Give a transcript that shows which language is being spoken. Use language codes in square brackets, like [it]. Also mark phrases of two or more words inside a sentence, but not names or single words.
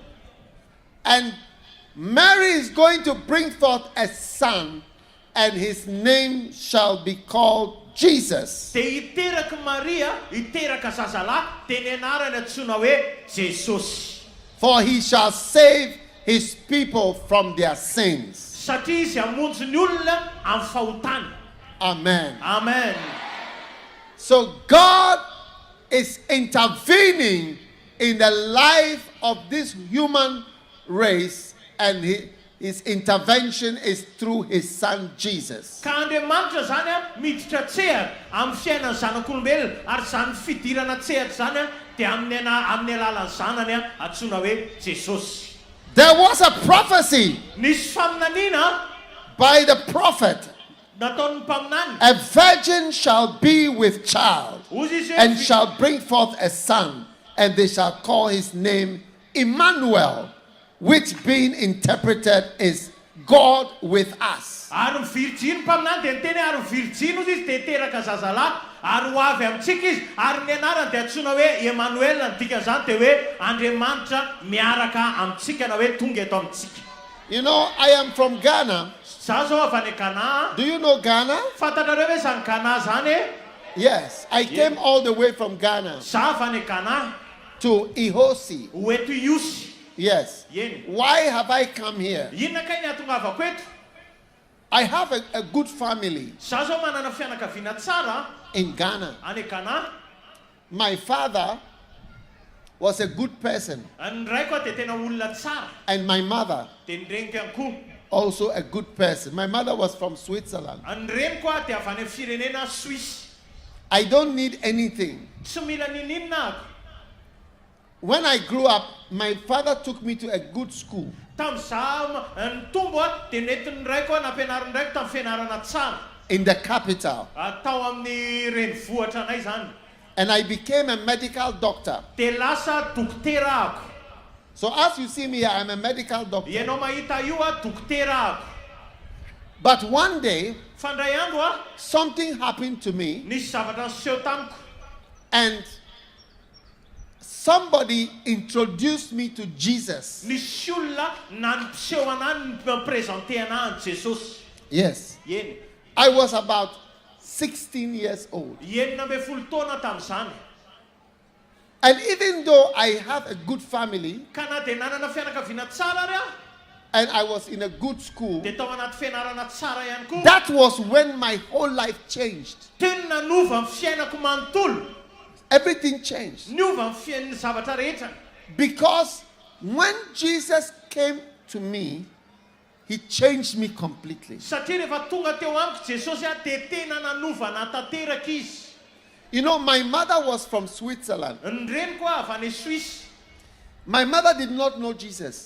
[en] And Mary is going to bring forth a son, and his name shall be called Jesus. [mg] Dia hiteraka Maria hiteraka zazalahy dia ny anarany antsoina hoe Jesosy. [en] For he shall save his people from their sins. [mg] Satria izy hamonjy ny olona amin'ny fahotany. [en] Amen. [mg] Amen. [en] So God is intervening in the life of this human race, and his intervention is through his son Jesus. [mg] Ka Andriamanitra zany a miditra tsehatra amin'ny fiainan'ny zanak'olombelona ary zany fidirana tsehatra zany a dia amin'ny alalan'ny zanany a antsoina hoe Jesosy. [en] There was a prophecy [mg] Nisy faminaniana [en] by the prophet. [mg] nataon'ny mpaminany. [en] A virgin shall be with child [mg] Ozy izy [en] and [mg] hoe [en] shall bring forth a son, and they shall call his name Emmanuel, which being interpreted is God with us. [mg] ary mivirjiny mpaminany dia niteny ary mivirjiny ozy izy dia teraka zazalahy ary ho avy amintsika izy ary ny anarany dia antsoina hoe Emmanuel ny dikan'izany dia hoe Andriamanitra miaraka amintsika na hoe tonga eto amintsika. [en] You know, I am from Ghana. [mg] Za zao avy any Ghana. [en] Do you know Ghana? [mg] Fantatrareo hoe zany Ghana zany e? [en] Yes, I came all the way from Ghana [mg] Za avy any Ghana [en] to Ihosy. [mg] ho eto Ihosy. [en] Yes. [mg] Yeny. [en] Why have I come here? [mg] Inona kay ny atongavako eto? [en] I have a good family [mg] Za zao manana fianakaviana tsara [en] in Ghana. [mg] any Ghana. [en] My father was a good person, [mg] Ny raiko dia tena olona tsara. [en] and my mother [mg] Dia ny reniko ihany koa. [en] also a good person. [mg] My mother was from Switzerland. [en] Ny reniko a dia avy any amin'ny firenena Suisse. [mg] I don't need anything. [en] Tsy mila ninina ako. [mg] When I grew up, my father took me to a good school. [en] Tamin'izaho ny tombo a dia nentin'ny raiko a nampianarin'ny raiko tamin'ny fianarana tsara. [mg] In the capital. [en] Tao amin'ny renivohitra anay zany. [mg] And I became a medical doctor. [en] Dia lasa dokotera ako. [mg] So as you see me here, I'm a medical doctor. [en] Ianao mahita io a dokotera ako. [mg] But one day, [en] Fandray andro a [mg] something happened to me, [en] nisy zavatra niseho tamiko. [mg] and somebody introduced me to Jesus. [en] Nisy olona nanimpiseho anahy mampresente anahy an Jesosy. [mg] Yes. [en] Eny. [mg] I was about 16 years old. [en] Enina ambin'ny folo taona tamin'izany. [mg] And even though I have a good family, [en] Ka na dia nanana fianakaviana tsara ary aho, [mg] and I was in a good school, [en] dia tao anaty fianarana tsara ihany koa. [mg] that was when my whole life changed. [en] Teny nanova ny fiainako manontolo. [mg] Everything changed. [en] Niova ny fiain'ny zavatra rehetra. [mg] Because when Jesus came to me, he changed me completely. [en] Satria rehefa tonga teo amiko Jesosy a dia tena nanova natanteraka izy. [mg] You know, my mother was from Switzerland. [en] Ny reniko a avy any Suisse. [mg] My mother did not know Jesus